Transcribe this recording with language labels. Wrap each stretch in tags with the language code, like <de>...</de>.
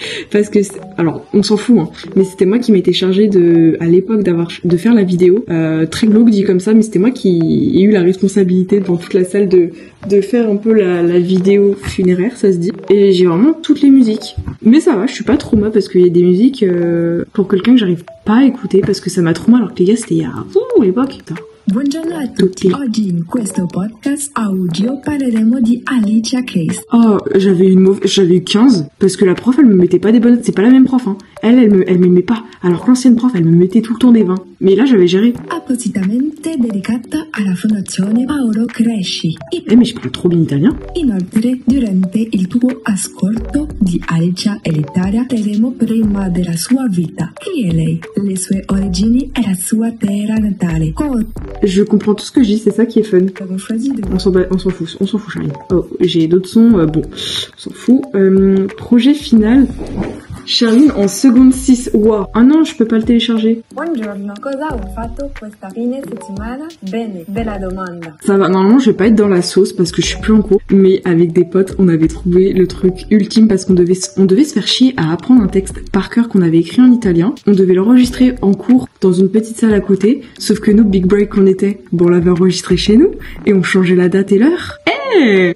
<fr>Parce que, alors, on s'en fout, hein, mais c'était moi qui m'étais chargée à l'époque de faire la vidéo, très glauque dit comme ça, mais c'était moi qui ai eu la responsabilité devant toute la salle de faire un peu la vidéo funéraire, ça se dit. Et j'ai vraiment toutes les musiques. Mais ça va, je suis pas trauma parce qu'il y a des musiques, pour quelqu'un que j'arrive pas à écouter parce que ça m'a trauma alors que les gars c'était il y a, l'époque, putain.</fr> <it>Buongiorno a tutti, oggi in questo podcast audio parleremo di Alicia Keys.</it> <fr>Oh, j'avais eu 15, parce que la prof elle me mettait pas des bonnes notes, c'est pas la même prof hein. Elle m'aimait pas, alors que l'ancienne prof elle me mettait tout le temps des 20. Mais là j'avais géré.</fr> <it>Appositamente dedicata alla Fondazione Paolo Cresci.</it> <fr>Mais je parle trop bien italien.</fr> <it>Inoltre, durante il tuo ascolto di Alicia Elitaria parleremo prima della sua vita. Chi è lei? Le sue origini e la sua terra natale.</it> <fr>Je comprends tout ce que je dis, c'est ça qui est fun. On s'en fout, Charline. Oh, j'ai d'autres sons, bon, on s'en fout. Projet final. Charline en seconde 6. Wow. Ah non, je peux pas le télécharger.</fr> <it>Buongiorno, cosa ho fatto questa fine settimana? Bene, bella domanda.</it> <fr>Ça va, normalement je vais pas être dans la sauce parce que je suis plus en cours. Mais avec des potes, on avait trouvé le truc ultime parce qu'on devait se faire chier à apprendre un texte par cœur qu'on avait écrit en italien. On devait l'enregistrer en cours dans une petite salle à côté. Sauf que nous,</fr> <en>big break</en> <fr>qu'on était, bon, on l'avait enregistré chez nous et on changeait la date et l'heure. ouais.</fr>